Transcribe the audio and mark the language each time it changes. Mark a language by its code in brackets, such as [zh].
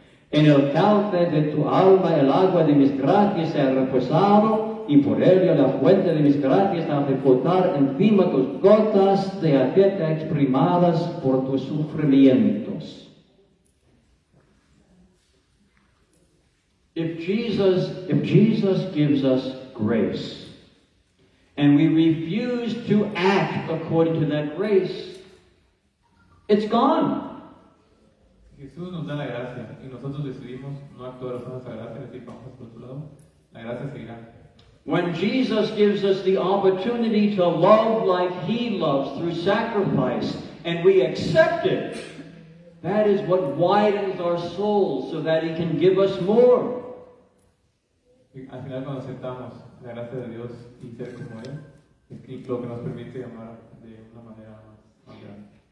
[es] En el cauce de tu alma el agua de mis gracias se ha reposado, y por ello la fuente de mis gracias hace flotar encima tus gotas de aceite exprimadas por tus sufrimientos. [en] If Jesus gives us grace, and we refuse to act according to that grace, it's gone. [es] Jesús nos da la gracia y nosotros decidimos no actuar usando esa gracia, es decir, vamos por otro lado, la gracia seguirá. [en] When Jesus gives us the opportunity to love like He loves through sacrifice, and we accept it, that is what widens our souls so that He can give us more. [es] Y al final, cuando aceptamos la gracia de Dios y ser como Él, es lo que nos permite amar de una manera más grande.